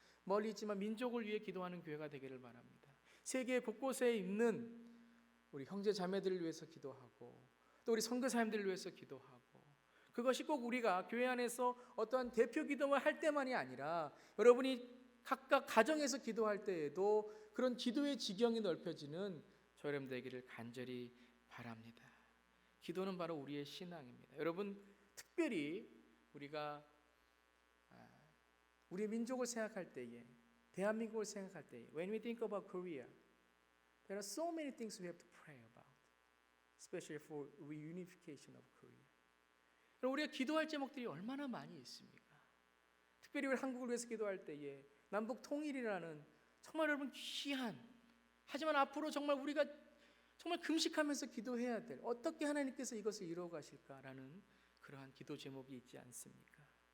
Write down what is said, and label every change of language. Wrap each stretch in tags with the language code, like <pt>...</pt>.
<ko>멀리 있지만 민족을 위해 기도하는 교회가 되기를 바랍니다. 세계 곳곳에 있는 우리 형제 자매들을 위해서 기도하고 또 우리 선교사님들을 위해서 기도하고, 그것이 꼭 우리가 교회 안에서 어떠한 대표 기도만 할 때만이 아니라 여러분이 각각 가정에서 기도할 때에도 그런 기도의 지경이 넓혀지는 저 여러분 되기를 간절히 바랍니다. 기도는 바로 우리의 신앙입니다. 여러분, 특별히 우리가 우리의 민족을 생각할 때에,</ko> <en>대한민국을 생각할 때에, when we think about Korea, there are so many things we have to pray about, especially for reunification of Korea.</en> <ko>우리가 기도할 제목들이 얼마나 많이 있습니까? 특별히 우리 한국을 위해서 기도할 때에 남북 통일이라는 정말 여러분 귀한, 하지만 앞으로 정말 우리가 정말 금식하면서 기도해야 될, 어떻게 하나님께서 이것을 이루어 가실까라는 그러한 기도 제목이 있지 않습니까?</ko>